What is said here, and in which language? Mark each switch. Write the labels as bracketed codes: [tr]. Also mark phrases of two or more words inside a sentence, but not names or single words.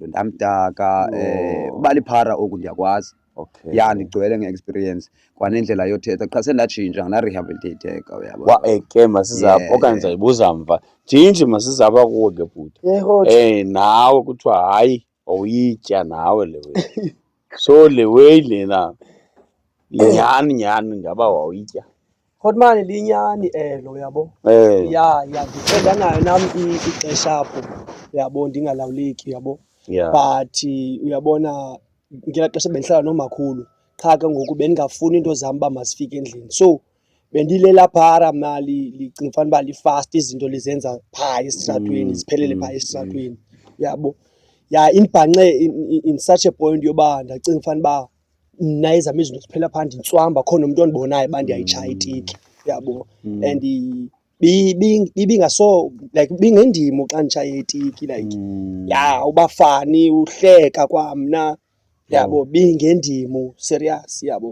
[xh] Ndamdaka ubaliphara oku ndiyakwazi. Okay. Ya ndigcwele nge-experience kwanendlela yothetha qha sendatshintsha ndarehabilitateka uyabo. Ke masizapha okanye ndizayibuza mva. Jinji masizapha kuwe ke bhuti. Nawe kuthiwa hayi awuyitya nawe le way. So le way lena nyani ngaba wawuyitya? Grootman linyani elo uyabo. Ndikhe ndanayo nam ixesha apho uyabo ndingalawuleki uyabo. But uyabona ngelaa xesha bendihlala nomakhulu qha ke ngoku bendingafuni iinto zam uba mazifike endlini. So bendilela phara mna licinga fanuba li-fast izinto lizenza phaa esitratweni ziphelele phaa esitratweni uyabo. Indibhanqe [en] in such a point [xh] yoba ndacinga fanuba mna ezam izinto ziphela phaa ndintswamba khona umntu ondibonayo uba ndiyayitshaya itiki uyabo. And ibingaso like bingendimo xa nditshaya itiki like ubafani uhleka kwamna yabo, bingendimo serious yabo.